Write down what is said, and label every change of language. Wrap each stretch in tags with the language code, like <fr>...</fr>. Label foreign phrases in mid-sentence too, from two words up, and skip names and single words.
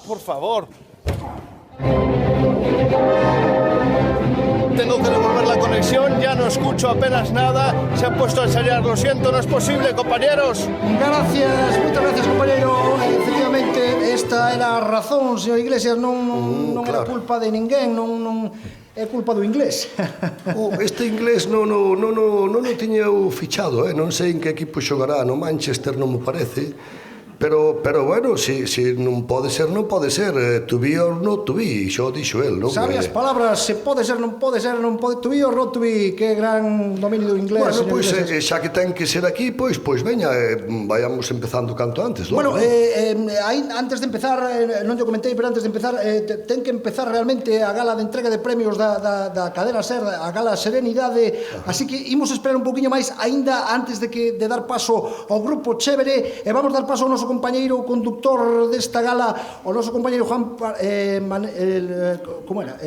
<es>Por favor. Tengo que devolver la conexión, ya no escucho apenas nada. Se han puesto a ensayar, lo siento, no es posible, compañeros. Gracias, muchas gracias, compañero.</es> <gl>Efectivamente, esta era a razón, señor Iglesias, non era culpa de ninguén, non é culpa do inglés. Este inglés non o tiña fichado, non sei en que equipo xogará, no Manchester non me parece, pero bueno, se non pode ser, non pode ser,</gl> <en>to be or not to be,</en> <gl>xo dixo el, non? Sabe as palabras, se pode ser, non pode ser, non pode,</gl> <en>to be or not to be,</en> <gl>que gran dominio do inglés. Bueno, pois, xa que ten que ser aquí, pois veña,</gl> <es>vayamos empezando</es> <gl>canto antes, non? Bueno, antes de empezar, non te comentei, pero antes de empezar, ten que empezar realmente a gala de entrega de premios da cadena SER, a gala Serenidade, así que imos esperar un poquinho máis, aínda antes de dar paso ao grupo Chévere, e vamos dar paso ao noso compañeiro conductor desta gala, o noso compañeiro Juan como era?</gl>